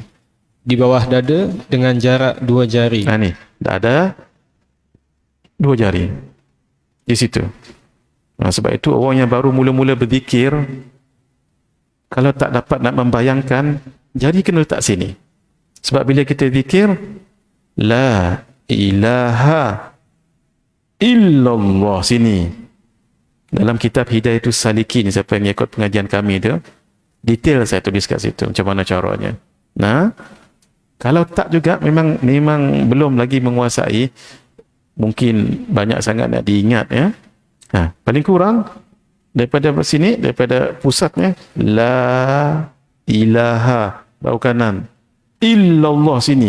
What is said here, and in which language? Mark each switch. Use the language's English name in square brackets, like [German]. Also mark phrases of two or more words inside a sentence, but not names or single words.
[Malay] Di bawah dada dengan jarak 2 jari. Ni, dada 2 jari. Di situ. Sebab itu orang yang baru mula-mula berzikir, kalau tak dapat nak membayangkan, jari kena letak sini. Sebab bila kita zikir, [Arabic] لا إله إلا الله, [Malay] sini. Dalam kitab Hidayatus Salikin, siapa yang ikut pengajian kami tu, detail saya tulis kat situ macam mana caranya. Kalau tak juga memang belum lagi menguasai, mungkin banyak sangat nak diingat ya. Paling kurang daripada sini, daripada pusatnya, [Arabic] لا إله [Malay] bawah kanan illallah sini.